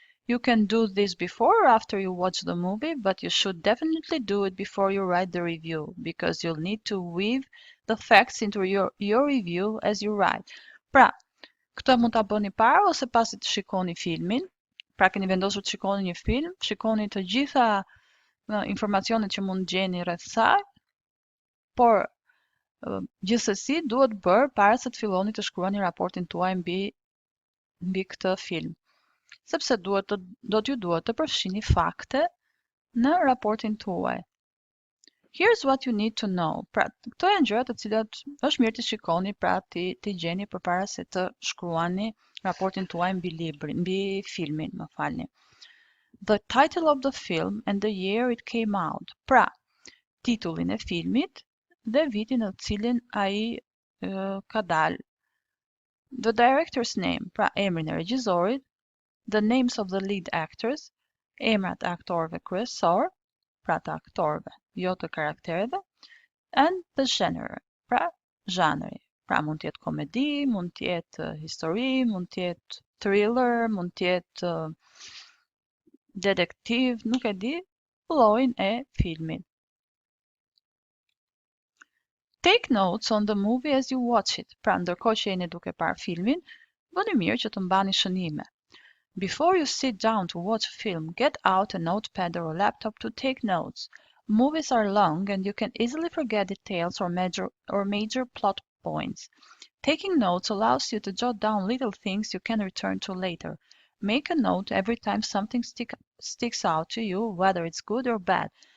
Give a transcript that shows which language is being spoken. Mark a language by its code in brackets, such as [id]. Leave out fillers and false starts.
[en] You can do this before or after you watch the movie, but you should definitely do it before you write the review, because you'll need to weave the facts into your review as you write. [sq] Pra, këtë mund ta bëni para ose pasi të shikoni filmin. Pra, keni vendosur të shikoni një film, shikoni të gjitha informacionet që mund gjeni rreth saj, por gjithsesi duhet bërë para se të filloni të shkruani raportin tuaj mbi këtë film. Sepse do t'ju duhet të përfshini fakte në raportin tuaj. [en] Here's what you need to know. [sq] Pra, këto janë gjërat të cilat është mirë të shikoni, pra ti gjeni përpara se të shkruani raportin tuaj mbi filmin, më falni. [en] The title of the film and the year it came out. [sq] Pra, titullin e filmit dhe vitin në cilin ai ka dalë. [en] The director's name, [sq] pra emrin e regjisorit, [en] the names of the lead actors, [sq] emrat e aktorëve kryesor, pra të aktorëve, jo të karaktereve, [en] and the genre, [sq] pra zhanri. Pra mund të jetë komedi, mund të jetë histori, mund të jetë thriller, mund të jetë detektiv, nuk e di, llojin e filmit. [en] Take notes on the movie as you watch it. [sq] Pra, ndërkohë që jeni duke parë filmin, bëni mirë që të mbani shënime. [en] Before you sit down to watch a film, get out a notepad or a laptop to take notes. Movies are long and you can easily forget details or major plot points. Taking notes allows you to jot down little things you can return to later. Make a note every time something sticks out to you, whether it's good or bad.